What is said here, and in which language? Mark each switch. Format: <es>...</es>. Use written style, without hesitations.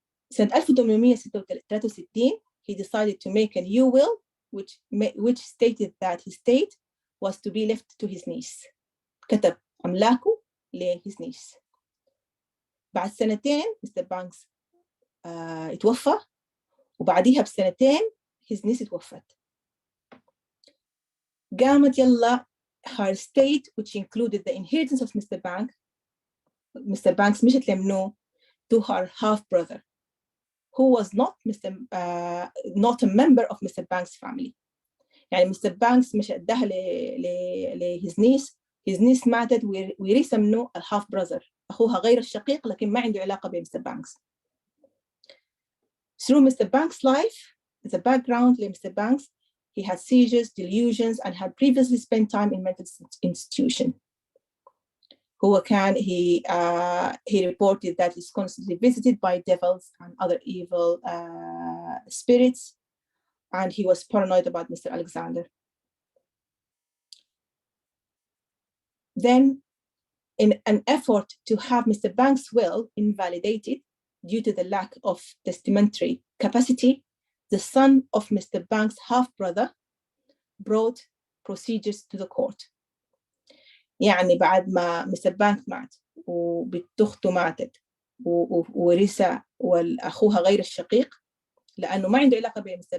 <ar>سنة</ar> <en>1863 he decided to make a new will which stated that his estate was to be left to his niece.</en> <ar>كتب أملاكه ل</ar> <en>his niece.</en> <ar>بعد سنتين Mr. Banks اتوفى وبعديها بسنتين</ar> <en>his niece</en> <ar>اتوفت. قامت يلا</ar> <en>her estate which included the inheritance of Mr. Banks</en> <ar>مشت لمنو</ar> <en>to her half brother who was not not a member of Mr. Banks' family. يعني Mr.</en> <ar>Banks مش اداها ل</ar> <en>his niece</en> <ar>ماتت ورث منه half brother أخوها غير الشقيق لكن ما عنده علاقة ب Mr.</ar> <en>Banks. Through Mr. Banks' life, the background ل Mr. Banks, he had seizures, delusions, and had previously spent time in mental institution.</en> <ar>هو كان</ar> <en>he reported that he's constantly visited by devils and other evil spirits, and he was paranoid about Mr. Alexander. Then, in an effort to have Mr. Banks' will invalidated due to the lack of testamentary capacity, the son of Mr. Banks' half-brother brought procedures to the court.</en> <ar>يعني بعد ما Mr. Banks مات وبنت أخته ماتت ورثة وأخوها غير الشقيق لأنه ما عنده علاقة ب Mr.</ar>